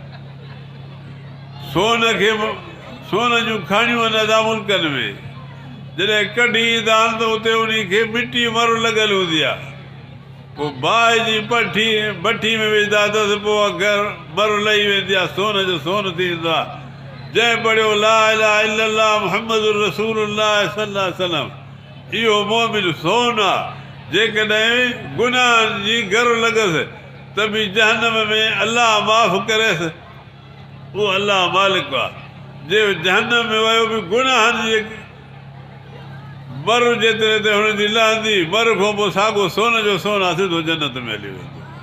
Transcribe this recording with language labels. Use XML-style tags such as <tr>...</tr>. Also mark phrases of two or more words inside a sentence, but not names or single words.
<sd>सोन जूं खाणियूं आहिनि अदा मुल्कनि में, जॾहिं कढी ईंदा आहिनि त उते उन खे मिटी मरु लॻल हूंदी आहे। पोइ बाहि जी भठी में विझंदा अथसि, पोइ घर मरु लही वेंदी आहे, सोन जो सोन थी वेंदो आहे। जंहिं पढ़ियो</sd> <ar>لا إله إلا الله محمد رسول الله صلى الله عليه وسلم,</ar> <sd>इहो मोमिन सोन आहे। जेकॾहिं गुनाहनि जी घर लॻसि त बि जहन्नम में अलाह माफ़ करेसि। उहो अलाह मालिक आहे। जे जहन्नम में वियो बि गुनाहनि जे मरु जेतिरे ते हुनजी लहंदी, मरु खां पोइ साॻियो सोन जो सोन आहे, सिधो जन्नत में हली वेंदो।</sd>